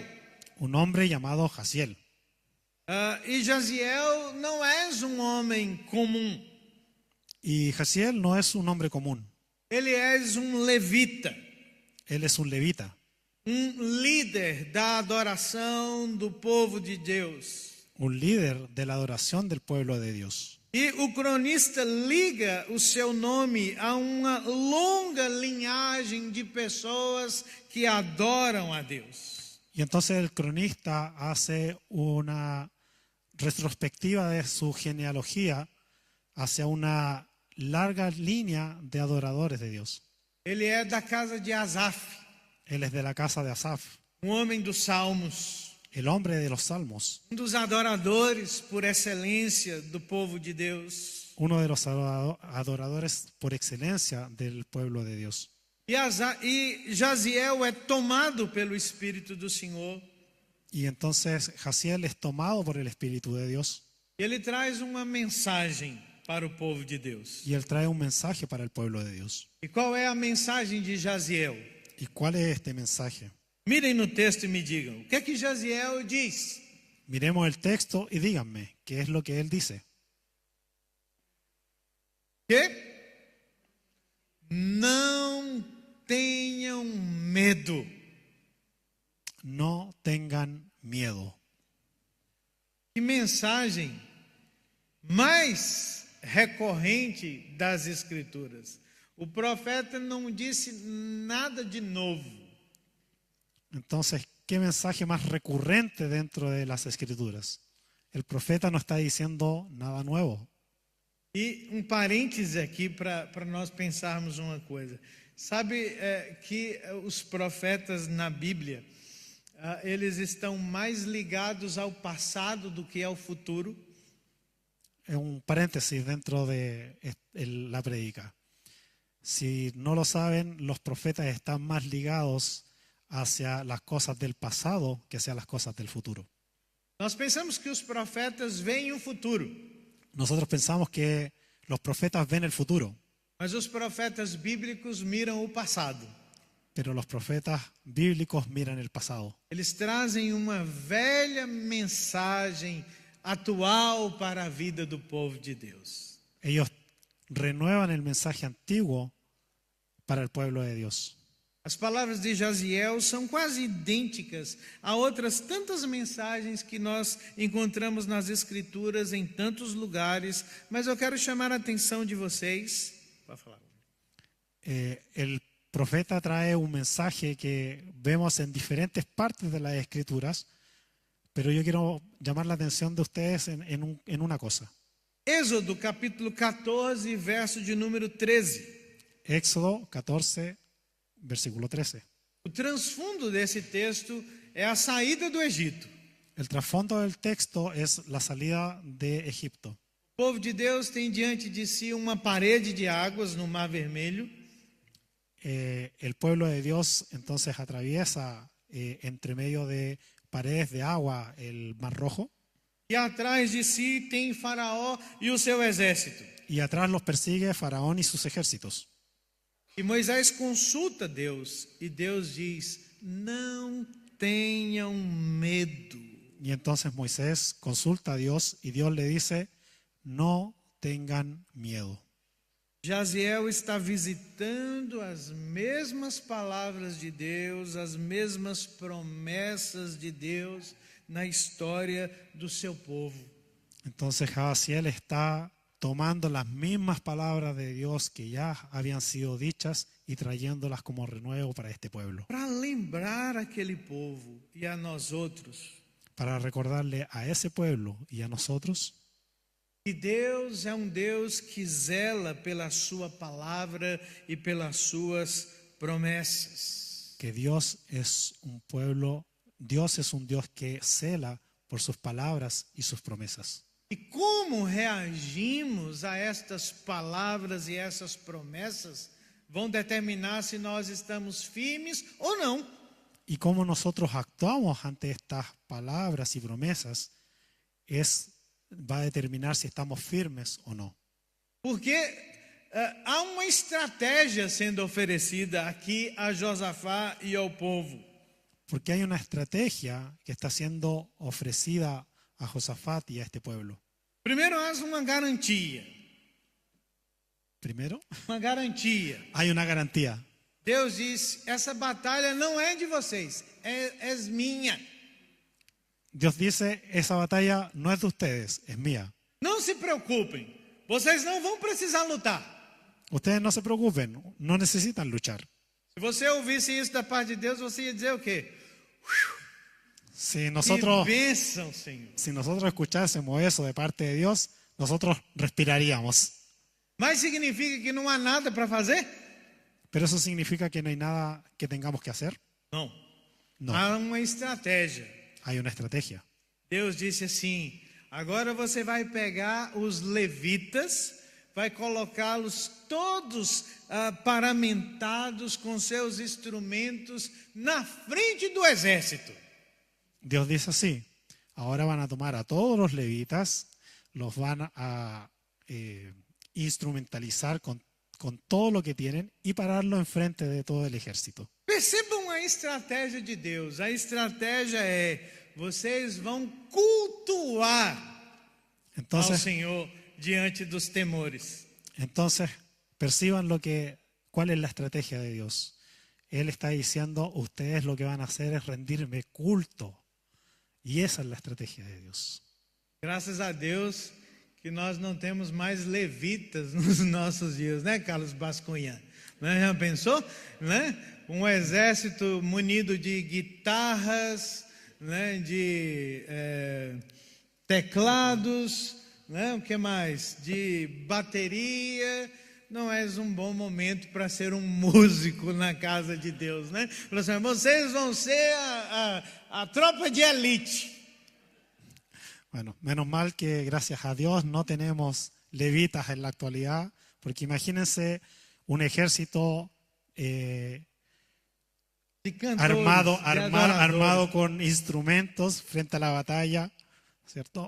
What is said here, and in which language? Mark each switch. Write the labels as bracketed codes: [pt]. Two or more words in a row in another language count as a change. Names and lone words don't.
[es] Un hombre llamado Jaziel. [pt] E Jaziel não é homem comum. [es] Y Jaziel no es un hombre común. [pt] Ele é levita. [es] Él es un levita. [pt] Líder da adoração do povo de Deus. [es] Un líder de la adoración del pueblo de Dios. [pt] E o cronista liga o seu nome a uma longa linhagem de pessoas que adoram a Deus. [es] Y entonces el cronista hace una retrospectiva de su genealogía hacia una larga línea de adoradores de Dios. [pt] Ele é da casa de Asaf, [es] Él es de la casa de Asaf, [pt] homem dos salmos, [es] el hombre de los salmos, [pt] dos adoradores por excelência do povo de Deus. [es] uno de los adoradores por excelencia del pueblo de Dios. [pt] E Jaziel é tomado pelo Espírito do Senhor. [es] Y entonces Jaziel es tomado por el Espíritu de Dios [pt] Ele traz uma mensagem para o povo de Deus. [es] y él trae un mensaje para el pueblo de Dios. [pt] E qual é a mensagem de Jaziel? [es] ¿Y cuál es este mensaje? [pt] Mirem no texto e me digam, o que é que Jaziel diz? [es] Miremos el texto y díganme qué es lo que él dice. [pt] Que? Não tenham medo. [es] No tengan miedo. [pt] Que mensagem mais recorrente das Escrituras. O profeta não disse nada de novo. [es] Entonces, ¿qué mensaje más recurrente dentro de las Escrituras? El profeta no está diciendo nada nuevo. [pt] E parêntese aqui para nós pensarmos uma coisa. Sabe que os profetas na Bíblia, eles estão mais ligados ao passado do que ao futuro? [es] Es un paréntesis dentro de la predica. Si no lo saben, los profetas están más ligados hacia las cosas del pasado que hacia las cosas del futuro. [pt] Nós pensamos que os profetas veem o futuro, [es] Nosotros pensamos que los profetas ven el futuro, [pt] mas os profetas bíblicos miram o passado. [es] pero los profetas bíblicos miran el pasado. [pt] Eles trazem uma velha mensagem atual para a vida do povo de Deus. [es] Ellos renuevan el mensaje antiguo para el pueblo de Dios. [pt] As palavras de Jaziel são quase idênticas a outras tantas mensagens que nós encontramos nas Escrituras em tantos lugares, mas eu quero chamar a atenção de vocês. Pode falar. [es] El profeta trae un mensaje que vemos en diferentes partes de las Escrituras, pero yo quiero llamar la atención de ustedes en una cosa. [pt] Êxodo capítulo 14, verso de número 13. [es] Éxodo 14, versículo 13. [pt] O transfundo desse texto é a saída do Egito. [es] El trasfondo del texto es la salida de Egipto. [pt] O povo de Deus tem diante de si uma parede de águas no Mar Vermelho. [es] el pueblo de Dios entonces atraviesa entre medio de paredes de agua el Mar Rojo [pt] e atrás de si tem Faraó e o seu exército. [es] y atrás los persigue Faraón y sus ejércitos. [pt] E Moisés consulta Deus e Deus diz: não tenham medo. [es] Y entonces Moisés consulta a Dios y Dios le dice, no tengan miedo. [pt] Jaziel está visitando as mesmas palavras de Deus, as mesmas promessas de Deus na história do seu povo. [es] Entonces Jaziel está tomando las mismas palabras de Dios que ya habían sido dichas y trayéndolas como renuevo para este pueblo. [pt] Para lembrar aquele povo e a nós outros [es] Para recordarle a ese pueblo y a nosotros [pt] que Deus é Deus que zela pela sua palavra e pelas suas promessas. [es] que Dios es un pueblo, Dios es un Dios que cela por sus palabras y sus promesas. [pt] E como reagimos a estas palavras e essas promessas vão determinar se nós estamos firmes ou não. [es] Y cómo nosotros actuamos ante estas palabras y promesas va a determinar si estamos firmes o no. [pt] Porque há uma estratégia sendo oferecida aqui a Josafá e ao povo. [es] Porque hay una estrategia que está siendo ofrecida a Josafat y a este pueblo. [pt] Primeiro, há uma garantia. [es] Primero, [pt] Uma garantia. [es] hay una garantía. [pt] Deus diz: essa batalha não é de vocês, é minha. [es] Dios dice, esa batalla no es de ustedes, es mía. [pt] Não se preocupem, vocês não vão precisar lutar. [es] Ustedes no se preocupen, no necesitan luchar. [pt] Se você ouvisse isso da parte de Deus, você ia dizer o quê? [es] Si nosotros, [pt] Que bênção, Senhor. [es] si nosotros escuchásemos eso de parte de Dios, nosotros respiraríamos. [pt] Mas significa que não há nada para fazer? [es] ¿Pero eso significa que no hay nada que tengamos que hacer? [pt] Não. [es] No, [pt] Há uma estratégia. [es] hay una estrategia. [pt] Deus disse assim: agora você vai pegar os levitas, vai colocá-los todos paramentados com seus instrumentos na frente do exército. [es] Dios dice así, ahora van a tomar a todos los levitas, los van a instrumentalizar con todo lo que tienen y pararlo enfrente de todo el ejército. [pt] Percebam a estratégia de Deus. A estratégia é: vocês vão cultuar ao [es] Entonces, [pt] Senhor diante dos temores. [es] entonces perciban cuál es la estrategia de Dios. Él está diciendo, ustedes lo que van a hacer es rendirme culto. Y esa es la estrategia de Dios. [pt] Graças a Deus que nós não temos mais levitas nos nossos dias, né, Carlos Bascunha? Né? Já pensou? Né? Um exército munido de guitarras, né, de teclados, né, o que mais? De bateria. Não é um bom momento para ser um músico na casa de Deus, né? Vocês vão ser a tropa de elite. [es] Bueno, menos mal que gracias a Dios no tenemos levitas en la actualidad, porque imagínense un ejército De cantores, armado con instrumentos frente a la batalla, ¿cierto?